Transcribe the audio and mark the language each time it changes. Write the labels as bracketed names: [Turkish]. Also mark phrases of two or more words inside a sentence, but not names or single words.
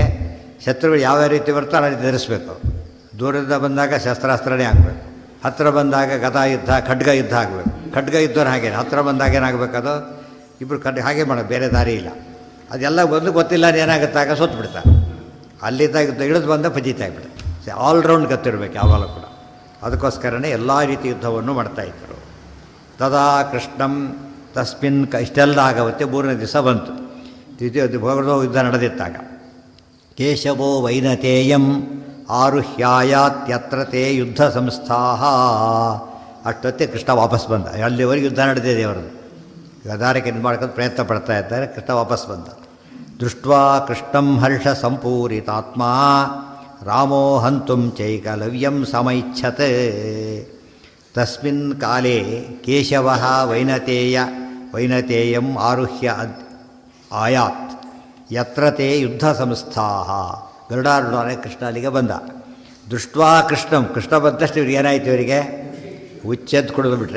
[Kannada] ಶತ್ರುಗಳು ಯಾವ ರೀತಿ ಬರ್ತಾರೋ ಅಲ್ಲಿ ಧರಿಸ್ಬೇಕು. ದೂರದಿಂದ ಬಂದಾಗ ಶಸ್ತ್ರಾಸ್ತ್ರನೇ ಆಗಬೇಕು, ಹತ್ತಿರ ಬಂದಾಗ ಗದಾ ಯುದ್ಧ, ಖಡ್ಗ ಯುದ್ಧ ಆಗಬೇಕು. ಖಡ್ಗ ಯುದ್ಧನ ಹಾಗೇನೆ, ಹತ್ತಿರ ಬಂದಾಗ ಏನಾಗಬೇಕದು? ಇಬ್ಬರು ಹಾಗೆ ಮಾಡೋದು, ಬೇರೆ ದಾರಿ ಇಲ್ಲ. ಅದೆಲ್ಲ ಒಂದು ಗೊತ್ತಿಲ್ಲ ಏನಾಗುತ್ತಾಗ ಸೋತು ಬಿಡ್ತಾರೆ. ಅಲ್ಲಿದ್ದಾಗ ಇಳಿದು ಬಂದ ಫಜೀತ ಆಗಿಬಿಡುತ್ತೆ. ಆಲ್ರೌಂಡ್ ಗೊತ್ತಿರಬೇಕು ಯಾವಾಗಲೂ ಕೂಡ. ಅದಕ್ಕೋಸ್ಕರನೇ ಎಲ್ಲ ರೀತಿ ಯುದ್ಧವನ್ನು ಮಾಡ್ತಾಯಿದ್ರು. [Sanskrit] ತದಾ ಕೃಷ್ಣಂ ತಸ್ಮಿನ್, [Kannada] ಇಷ್ಟೆಲ್ಲ ಆಗವತ್ತೆ 3ನೇ ದಿವಸ ಬಂತು. ಭಗವದ್ ಯುದ್ಧ ನಡೆದಿತ್ತಾಗ [Sanskrit] ಕೇಶವೋ ವೈನತೇಯಂ ಆರುಹ್ಯಾಯಾತ್ಯತ್ರ ತೇ ಯುದ್ಧ ಸಂಸ್ಥಾ. [Kannada] ಅಷ್ಟೊತ್ತೆ ಕೃಷ್ಣ ವಾಪಸ್ ಬಂದ. ಅಲ್ಲಿವರೆಗೆ ಯುದ್ಧ ನಡೆದಿದೆ ಅವರದು. ಗದಾರಕ್ಕೆ ಇದು ಮಾಡ್ಕೊಂಡು ಪ್ರಯತ್ನ ಪಡ್ತಾ ಇದ್ದಾರೆ. ಕೃಷ್ಣ ವಾಪಸ್ ಬಂದ. [Sanskrit] ದೃಷ್ಟ್ವಾ ಕೃಷ್ಣಂ ಹರ್ಷ ಸಂಪೂರಿತಾತ್ಮ ರಾಮೋ ಹಂತುಂ ಚೈಕಲವ್ಯಂ ಸಮೈಚ್ಛತೆ. ತಸ್ಮಿನ್ ಕಾಲೇ ಕೇಶವಃ ವೈನತೇಯಂ ಆರುಹ್ಯ ಆಯಾತ್. ಯತ್ರತೆ ಯುದ್ಧ ಸಂಸ್ಥಾಹ. [Kannada] ಗರುಡಾರೂಢನೇ ಕೃಷ್ಣ ಅಲ್ಲಿಗೆ ಬಂದ. [Sanskrit] ದೃಷ್ಟ್ವಾ ಕೃಷ್ಣಂ, [Kannada] ಕೃಷ್ಣ ಬಂದಷ್ಟು ಇವ್ರಿಗೆ ಏನಾಯಿತು, ಇವರಿಗೆ ಹುಚ್ಚೆದ್ದು ಕುಡಿದು ಬಿಟ್ರೆ.